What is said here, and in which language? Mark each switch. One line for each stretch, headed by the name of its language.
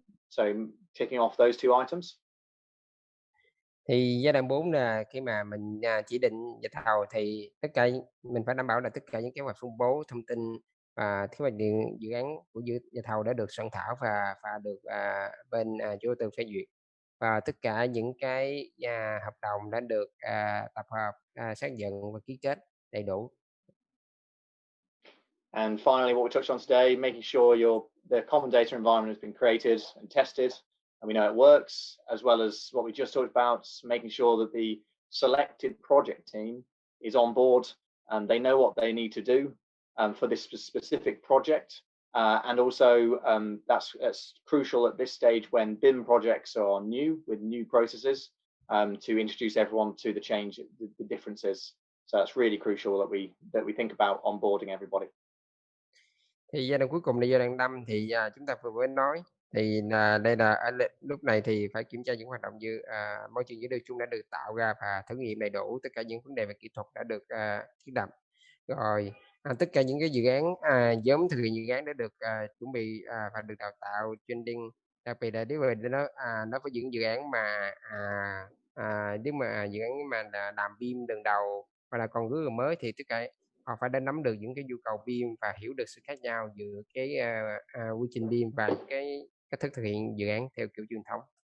English: So ticking off those 2 items.
Vietnamese: Thì giai đoạn 4 là khi mà mình chỉ định nhà thầu, thì tất cả mình phải đảm bảo là tất cả những kế hoạch phân bố thông tin và kế hoạch dự án của nhà thầu đã được soạn thảo và được bên chủ đầu tư phê duyệt, và tất cả những cái hợp đồng đã được tập hợp, xác nhận và ký kết đầy đủ.
English: And finally, what we touched on today, making sure the common data environment has been created and tested, and we know it works, as well as what we just talked about, making sure that the selected project team is on board and they know what they need to do for this specific project. And also that's crucial at this stage when BIM projects are new with new processes, to introduce everyone to the change, the differences. So that's really crucial that we think about onboarding everybody.
Vietnamese: Thì giai đoạn cuối cùng là giai đoạn 5 thì chúng ta vừa mới nói thì đây là lúc này thì phải kiểm tra những hoạt động môi trường dữ liệu chung đã được tạo ra và thử nghiệm đầy đủ tất cả những vấn đề về kỹ thuật đã được thiết lập. Rồi tất cả những cái dự án nhóm thực hiện dự án đã được chuẩn bị và được đào tạo training, đặc biệt là nếu mà nó có những dự án mà nếu mà dự án mà làm BIM lần đầu hoặc là còn rất là mới thì tất cả họ phải đã nắm được những cái nhu cầu BIM và hiểu được sự khác nhau giữa cái quy trình BIM và cái cách thức thực hiện dự án theo kiểu truyền thống.